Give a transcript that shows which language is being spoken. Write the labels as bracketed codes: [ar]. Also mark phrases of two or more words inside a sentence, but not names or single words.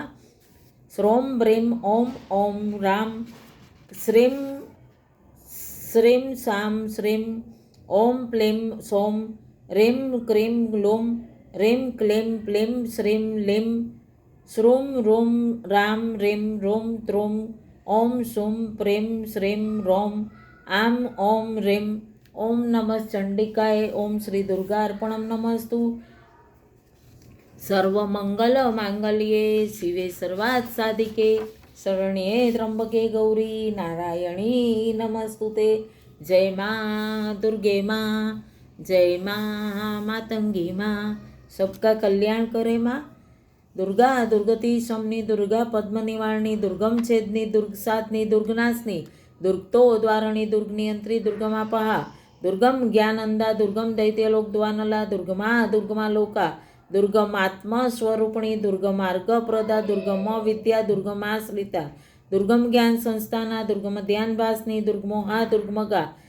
[sa] श्रों ब्रीं ओम ओम राम श्रीं श्रीं सां श्रीं ओम प्लीं सौं रीं क्रीं ग्लूं रीं क्लीं प्लीं श्रीं लीं श्रूं रूं रां रीं रूं त्रूं ओम सुं प्रीं श्रीं रौं आम ओम रीं। ओम नमः चंडिकाय। ओम श्री दुर्गा अर्पणम नमस्तु। सर्वमंगल मांगल्ये शिवे सर्वात् साधिके शरण्ये त्र्यंबके गौरी नारायणी नमस्तुते। [hi] जय माँ दुर्गे माँ, जय माँ मातंगी माँ, सबका कल्याण करे माँ। [sa] दुर्गा दुर्गति समनी, दुर्गा पद्म निवारणी, दुर्गम छेदनी, दुर्ग साधनी, दुर्गनाशनी, दुर्गतो द्वारणी, दुर्ग नियंत्री, दुर्गमापहा, दुर्गम ज्ञानंदा, दुर्गम दैत्यलोक द्वानला, दुर्गमा लोका, दुर्गमात्मा स्वरूपिणी, दुर्गमार्ग प्रदा, दुर्गम विद्या, दुर्गमाश्रिता, दुर्गम ज्ञान संस्थाना, दुर्गम ध्यान भासनी, दुर्गमोहा, दुर्गमगा,